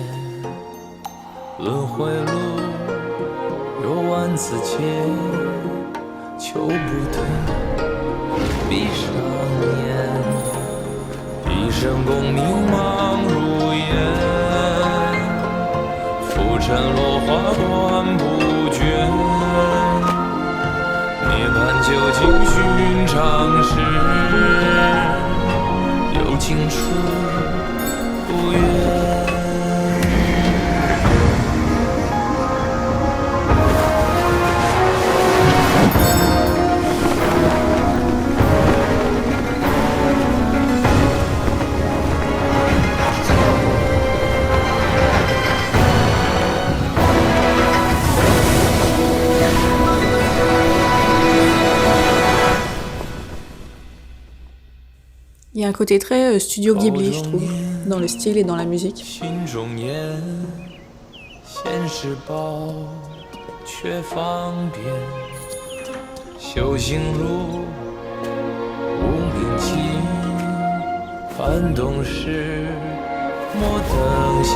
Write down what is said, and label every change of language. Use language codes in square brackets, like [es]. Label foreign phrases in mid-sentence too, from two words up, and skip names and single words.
[zh] 轮回路，有万次劫，求不得，闭上眼，一生功名忙如烟，浮沉落花断不绝。涅槃究竟寻常事，有情处不远。 [fr] Il y a un côté très studio Ghibli, je trouve, dans le style et dans la musique. [zh] 心中念，现世报，却方便。修行路，无名情，幡动时，莫等闲。